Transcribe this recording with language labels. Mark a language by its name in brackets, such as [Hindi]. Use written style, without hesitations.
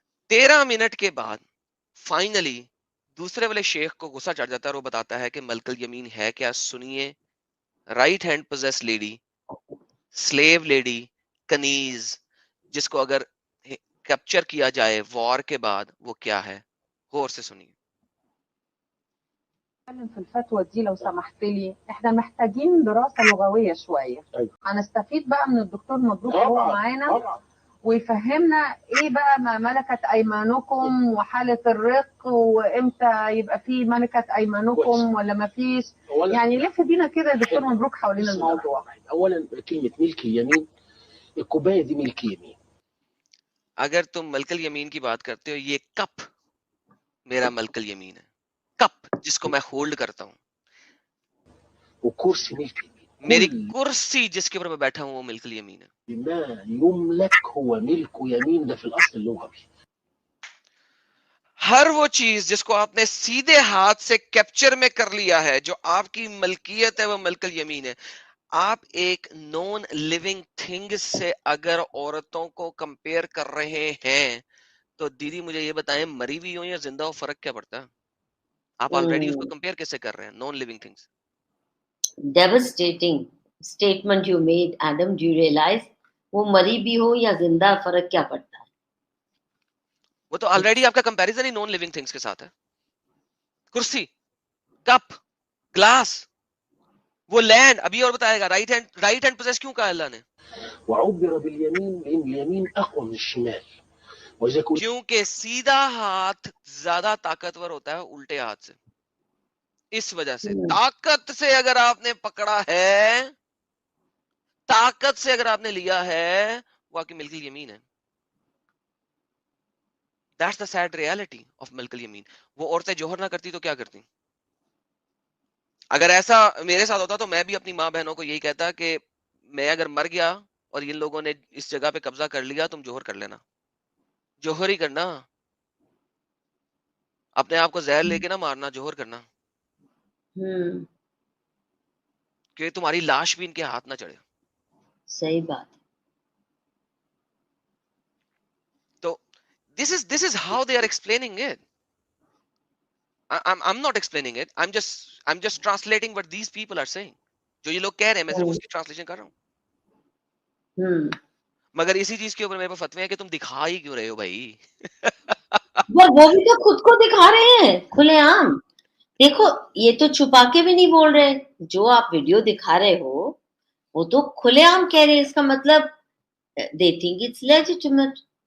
[Urdu] 13 minute کے بعد finally دوسرے والے شیخ کو غصہ چڑھ جاتا ہے اور وہ بتاتا ہے کہ ملک الیمین ہے کیا. سنیے، [English] right hand possess lady, slave lady, [Urdu] کنیز، جس کو اگر کیپچر کیا جائے وار کے بعد وہ کیا ہے، غور سے سنیے. [Arabic] في الفتوى دي لو سمحت لي، احنا محتاجين دراسة لغوية شوية. هنستفيد بقى من الدكتور مبروك وهو معانا ويفهمنا ايه بقى ما ملكت ايمانكم وحالة الرق، وامتى يبقى في ملكة ايمانكم ولا ما فيش. يعني لف بينا كده يا دكتور مبروك حوالين الموضوع. اولا كلمة ملك اليمين، الكوباية دي ملك يمين. [Urdu] اگر تم ملکل یمین کی بات کرتے ہو، یہ کپ میرا ملکل یمین ہے، کپ جس کو میں ہولڈ کرتا ہوں. [Arabic] وكرسي ملك يمين. [Urdu] میری کرسی جس کے اوپر میں بیٹھا ہوں وہ ملکل یمین ہے. [Arabic] ما يملك هو ملك يمين، ده في الاصل اللغوي. [Urdu] ہر وہ چیز جس کو آپ نے سیدھے ہاتھ سے کیپچر میں کر لیا ہے، جو آپ کی ملکیت ہے، وہ ملکل یمین ہے. آپ ایک [English] non living thing [Urdu] سے اگر عورتوں کو کمپیئر کر رہے ہیں تو دیدی مجھے یہ بتائیں، مری ہوئی ہو یا زندہ ہو، فرق کیا پڑتا ہے؟ آپ آلریڈی اس کو کمپیئر کیسے کر رہے ہیں [English] Non living things? Devastating statement you made, Adam. Do you realize [Urdu] وہ مری بھی ہو یا زندہ فرق کیا پڑتا ہے؟ وہ تو آلریڈی آپ کا کمپیریزن ہی [English] non living things [Urdu] کے ساتھ ہے. کرسی، کپ، گلاس، وہ لینڈ. ابھی اور بتائے گا [English] right hand possess [Urdu] کیوں کہا اللہ نے؟ [Arabic] وعبر باليمين لان اليمين اقوى من الشمال. وإذا كنت [Urdu] کیونکہ سیدھا ہاتھ زیادہ طاقتور ہوتا ہے الٹے ہاتھ سے. اس وجہ سے طاقت سے اگر آپ نے پکڑا ہے، طاقت سے اگر آپ نے لیا ہے، وہ آپ کی ملک الیمین ہے. [English] That's the sad reality of ملک الیمین. [Urdu] وہ عورتیں جوہر نہ کرتی تو کیا کرتی؟ اگر ایسا میرے ساتھ ہوتا تو میں بھی اپنی ماں بہنوں کو یہی کہتا کہ میں اگر مر گیا اور ان لوگوں نے اس جگہ پہ قبضہ کر لیا، تم جوہر کر لینا، جوہر ہی کرنا، اپنے آپ کو زہر لے کے نہ مارنا، جوہر کرنا، کہ تمہاری لاش بھی ان کے ہاتھ نہ چڑھے. صحیح بات. تو [English] this is how they are explaining it. I'm not explaining it. I'm just translating what these people are saying. [Urdu] جو یہ لوگ کہہ رہے ہیں میں صرف اس کی ٹرانسلیشن کر رہا ہوں. مگر اسی چیز کے اوپر میرے پاس فتوے ہیں کہ تم دکھا ہی کیوں رہے ہو بھائی؟ وہ بھی تو خود کو دکھا رہے ہیں کھلے عام. دیکھو یہ تو چھپا کے بھی نہیں بول رہے، جو آپ ویڈیو دکھا رہے ہو وہ تو کھلے عام کہہ رہے ہیں. اس کا مطلب [English] they think it's legitimate.